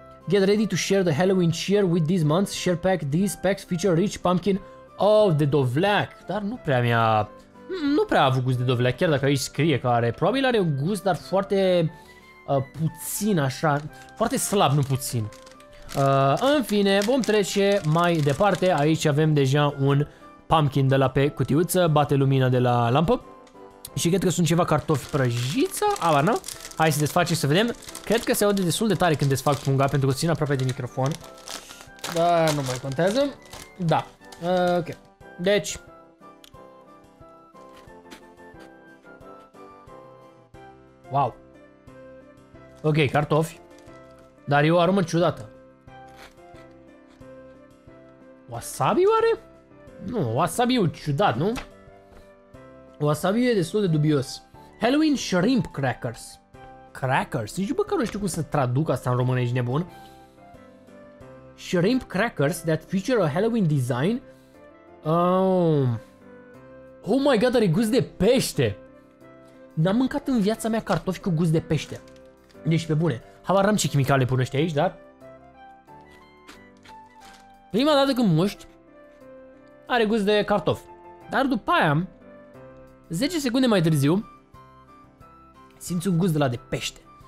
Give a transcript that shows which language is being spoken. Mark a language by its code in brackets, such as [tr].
[en] Get ready to share the Halloween cheer with this month's share pack. These packs feature rich pumpkin. [ro] Oh, de dovleac. Dar nu prea a avut gust de dovleac, chiar dacă aici scrie că are. Probabil are un gust, dar foarte puțin așa, foarte slab, nu puțin. În fine, vom trece mai departe. Aici avem deja un pumpkin de la pe cutiuță, bate lumina de la lampă. Și cred că sunt ceva cartofi prăjiți. Nu? Hai să desfacem să vedem. Cred că se aude destul de tare când desfac punga, pentru că țin aproape de microfon. Dar nu mai contează. Da, ok. Deci wow. Ok, cartofi. Dar e o aromă ciudată. Wasabi oare? Nu, wasabi e ciudat, nu? Wasabi e destul de dubios. [en] Halloween shrimp crackers. Crackers? [ro] Nici măcar nu știu cum să traduc asta în românești, nebun. [en] Shrimp crackers that feature a Halloween design. Oh my god, [ro] are gust de pește. N-am mâncat în viața mea cartofi cu gust de pește. Deci pe bune. Habar n-am ce chimicale pun ăștia aici, dar... Prima dată când muști, are gust de cartofi. Dar după aia, 10 secunde mai târziu, simți un gust de la de pește.